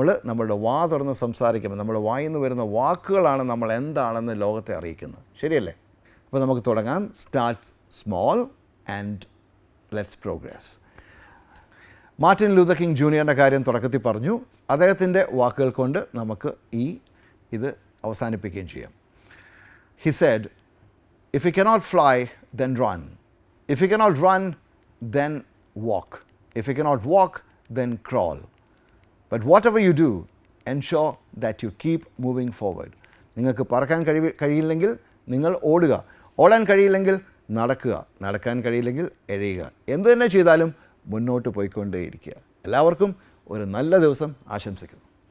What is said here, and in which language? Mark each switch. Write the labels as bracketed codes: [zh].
[ml] നമ്മുടെ വാ തുറന്ന് സംസാരിക്കുമ്പോൾ നമ്മുടെ വായിൽ നിന്ന് വരുന്ന വാക്കുകളാണ് നമ്മൾ എന്താണെന്ന് ലോകത്തെ അറിയിക്കുന്നത്. ശരിയല്ലേ? അപ്പോൾ നമുക്ക് തുടങ്ങാം. [en] Start small and let's progress. [ml] Martin Luther king ജൂനിയറിൻ്റെ കാര്യം തുടക്കത്തിൽ പറഞ്ഞു. അദ്ദേഹത്തിൻ്റെ വാക്കുകൾ കൊണ്ട് നമുക്ക് ഇത് അവസാനിപ്പിക്കുകയും ചെയ്യാം. [en] He said, if you cannot fly, then run. If you cannot run, then walk. If you cannot walk, then crawl. But whatever you do, ensure that you keep moving forward. [ml] നിങ്ങൾക്ക് പറക്കാൻ കഴിയില്ലെങ്കിൽ നിങ്ങൾ ഓടുക, ഓടാൻ കഴിയില്ലെങ്കിൽ നടക്കുക, നടക്കാൻ കഴിയില്ലെങ്കിൽ എഴയുക. എന്തു തന്നെ ചെയ്താലും മുന്നോട്ട് പോയിക്കൊണ്ടേയിരിക്കുക. എല്ലാവർക്കും ഒരു നല്ല ദിവസം ആശംസിക്കുന്നു.